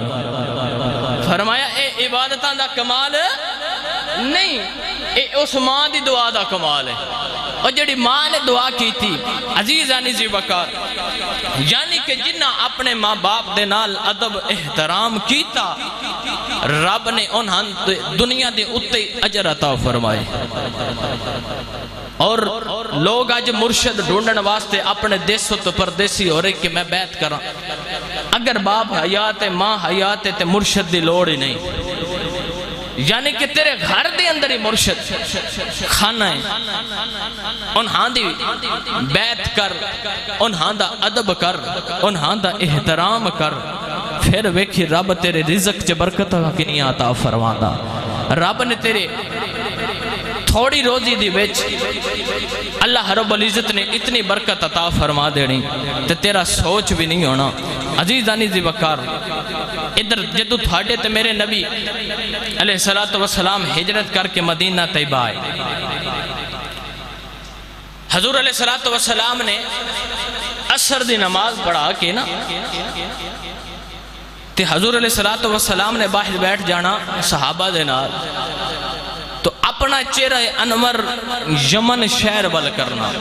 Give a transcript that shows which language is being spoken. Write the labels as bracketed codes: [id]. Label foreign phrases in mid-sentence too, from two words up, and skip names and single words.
[pa] فرمایا اے عبادتاں دا کمال نہیں، اے اس ماں دی دعا دا کمال ہے۔ اور جڑی ماں نے دعا کی تھی عزیزانی زی وقار، یعنی کہ جنہ اپنے ماں باپ دے نال ادب احترام کیتا، رب نے انہاں دنیا دے اتے اجر عطا فرمائے۔ اور لوگ آج مرشد ڈھونڈن واسطے اپنے دیسوں تو پردیسی ہو رہے کہ میں بیعت کراں، اگر باپ حیات ہے ماں حیات ہے تے مرشد دی لوڑ ہی نہیں، یعنی کہ تیرے گھر دے اندر ہی مرشد خانہ ہے، انہاں دی بیعت کر، انہاں دا ادب کر، انہاں دا احترام کر، پھر ویکھی رب تیرے رزق چ برکت کنی عطا فرماندا۔ رب نے تیرے تھوڑی روزی دی وچ اللہ رب العزت نے اتنی برکت عطا فرما دینی تے تیرا سوچ بھی نہیں ہونا۔ عزیزانی زی وقار، ادھر جدو تھاڑے تے میرے نبی علیہ السلام ہجرت کر کے مدینہ طیبہ آئے، حضور علیہ السلام نے عصر دی نماز پڑھا کے نا تے حضور علیہ السلام نے باہر بیٹھ جانا صحابہ دے نال، تو اپنا چہرہ انور یمن شہر بل کرنا۔